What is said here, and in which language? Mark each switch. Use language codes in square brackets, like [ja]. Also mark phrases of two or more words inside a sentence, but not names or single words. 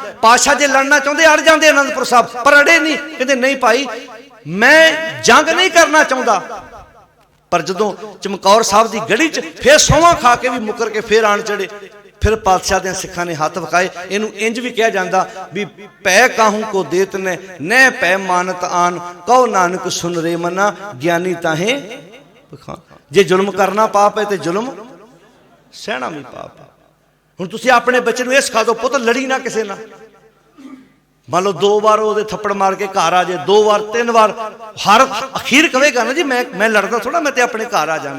[hi] पातशाह जे लड़ना चाहते अड़ जाते आनंदपुर साहब, पर अड़े नहीं, कहते नहीं भाई मैं जंग नहीं करना चाहता। [pa] ਪਰ ਜਦੋਂ ਚਮਕੌਰ ਸਾਹਬ ਕੀ ਗੜ੍ਹੀ ਚ ਫਿਰ ਸੌਂਹ ਖਾ ਕੇ ਭੀ ਮੁੱਕਰ ਕੇ ਫਿਰ ਆਣ ਚੜ੍ਹੇ, ਫਿਰ ਪਾਤਸ਼ਾਹ ਦੇ ਸਿੱਖਾਂ ਨੇ ਹੱਥ ਵਿਖਾਏ। ਇਨੂੰ ਇੰਜ ਭੀ ਕਹਾ ਜਾਤਾ ਭੀ ਪੈ ਕਾਹੂ ਕੋ ਦੇਤ ਨੇ ਨ ਪੈ ਮਾਨਤ ਆਨ, ਕਹੋ ਨਾਨਕ ਸੁਨ ਰੇ ਮਨਾ ਗਿਆਨੀ ਤਾਹੇ ਬਖਾਨ। [hi] जे जुल्म करना पाप है तो जुल्म सहना भी पाप है। [pa] ਹੁਣ ਤੁਸੀਂ ਅਪਨੇ ਬੱਚੇ ਨੂੰ ਇਹ ਸਿਖਾ ਦੋ ਪੁੱਤ ਲੜੀਂ ਨਾ ਕਿਸੀ ਨਾਲ। [hi] मान लो 2 बार वो थप्पड़ मार के घर आ जाए, 2 बार 3 बार, हर अखीर कहेगा ना जी [pa] ਮੈਂ ਲੜਦਾ ਥੋੜ੍ਹਾ, [hi] मैं तो अपने घर आ जाना।